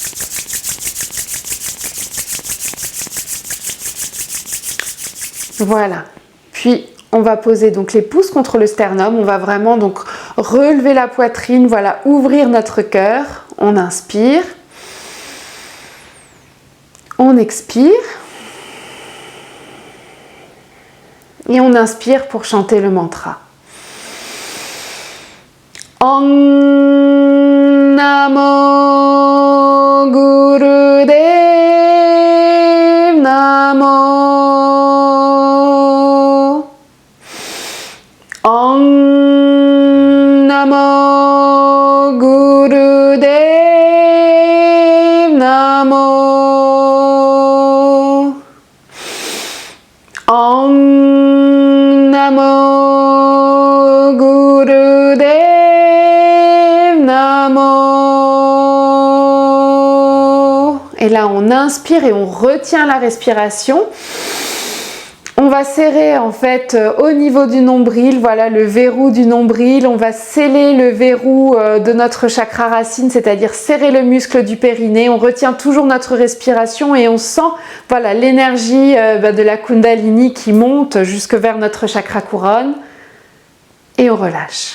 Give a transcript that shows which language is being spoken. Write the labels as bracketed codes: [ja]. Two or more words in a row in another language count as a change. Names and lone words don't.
[fr] Voilà, puis on va poser donc les pouces contre le sternum. On va vraiment donc relever la poitrine, voilà, ouvrir notre cœur. On inspire. On expire et on inspire pour chanter le mantra. [sa] Om Namo Gurudev Namo. Om Namo Gurudev Namo. Om Namo Gurudev Namo. [fr] Et là on inspire et on retient la respiration. On va serrer en fait au niveau du nombril, voilà le verrou du nombril, on va sceller le verrou de notre chakra racine, c'est-à-dire serrer le muscle du périnée, on retient toujours notre respiration et on sent voilà l'énergie de la Kundalini qui monte jusque vers notre chakra couronne et on relâche.